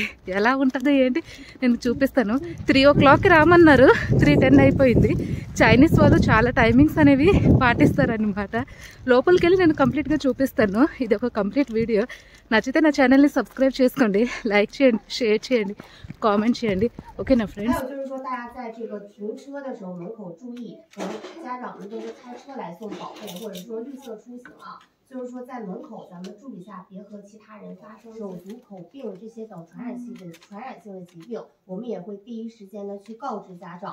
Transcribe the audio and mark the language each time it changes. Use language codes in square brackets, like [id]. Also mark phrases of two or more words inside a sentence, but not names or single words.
[te] ఎలా ఉంటుంది ఏంటి నేను చూపిస్తాను. 3 o'clock రామన్నారు, 3:10 అయిపోయింది. చైనీస్ వాళ్ళు చాలా టైమింగ్స్ అనేవి పాటిస్తారనమాట. లోపలికి వెళ్ళి నేను కంప్లీట్గా చూపిస్తాను. ఇది ఒక కంప్లీట్ వీడియో. నచ్చితే నా ఛానల్ని సబ్స్క్రైబ్ చేసుకోండి, లైక్ చేయండి, షేర్ చేయండి, కామెంట్ చేయండి. ఓకేనా ఫ్రెండ్స్? [zh] 还有就是说，大家在这个停车的时候门口注意，可能家长们都是开车来送宝贝，或者说绿色出行啊。就是说，在门口咱们注意一下，别和其他人发生手足口病这些等传染性的疾病，我们也会第一时间的去告知家长。